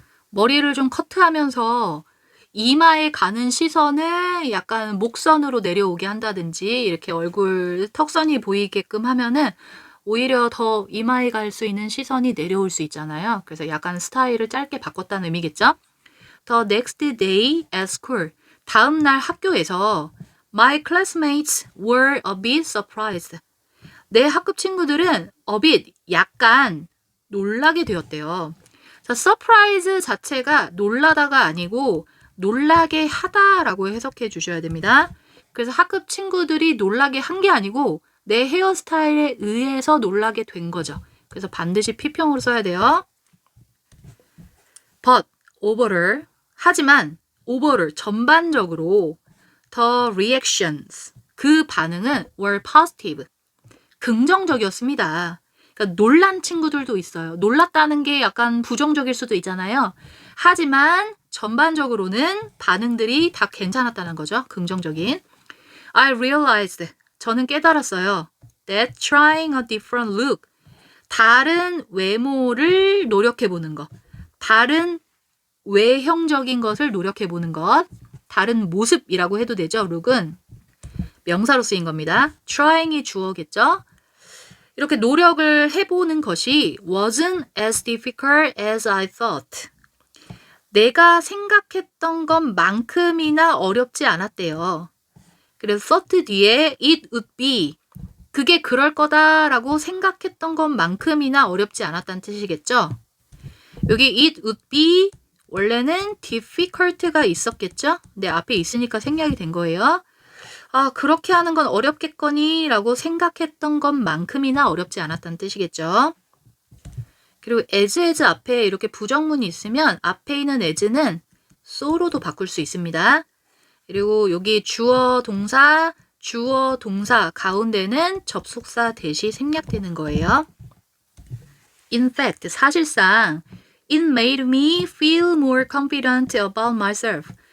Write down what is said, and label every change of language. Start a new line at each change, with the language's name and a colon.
Korean: 머리를 좀 커트하면서 이마에 가는 시선을 약간 목선으로 내려오게 한다든지 이렇게 얼굴 턱선이 보이게끔 하면은 오히려 더 이마에 갈 수 있는 시선이 내려올 수 있잖아요. 그래서 약간 스타일을 짧게 바꿨다는 의미겠죠.
English: The next day at school.
Korean: 다음 날 학교에서
English: My classmates were a bit surprised.
Korean: 내 학급 친구들은 a bit, 약간 놀라게 되었대요. 자, surprise 자체가 놀라다가 아니고 놀라게 하다라고 해석해 주셔야 됩니다. 그래서 학급 친구들이 놀라게 한 게 아니고 내 헤어스타일에 의해서 놀라게 된 거죠. 그래서 반드시 피평으로 써야 돼요.
English: But overall,
Korean: 하지만
English: overall
Korean: 전반적으로
English: the reactions,
Korean: 그 반응은
English: were positive,
Korean: 긍정적이었습니다. 그러니까 놀란 친구들도 있어요. 놀랐다는 게 약간 부정적일 수도 있잖아요. 하지만 전반적으로는 반응들이 다 괜찮았다는 거죠. 긍정적인.
English: I realized,
Korean: 저는 깨달았어요.
English: That trying a different look,
Korean: 다른 외모를 노력해보는 것, 다른 외형적인 것을 노력해보는 것, 다른 모습이라고 해도 되죠. look은 명사로 쓰인 겁니다. trying이 주어겠죠. 이렇게 노력을 해보는 것이
English: wasn't as difficult as I thought.
Korean: 내가 생각했던 것만큼이나 어렵지 않았대요. 그래서 thought 뒤에
English: it would be,
Korean: 그게 그럴 거다라고 생각했던 것만큼이나 어렵지 않았다는 뜻이겠죠. 여기 it would be 원래는 difficult가 있었겠죠. 근데 앞에 있으니까 생략이 된 거예요. 아, 그렇게 하는 건 어렵겠거니 라고 생각했던 것만큼이나 어렵지 않았다는 뜻이겠죠. 그리고 as 앞에 이렇게 부정문이 있으면 앞에 있는 as는 so로도 바꿀 수 있습니다. 그리고 여기 주어 동사 가운데는 접속사 대시 생략되는 거예요.
English: In fact,
Korean: 사실상
English: It made me feel more confident about myself.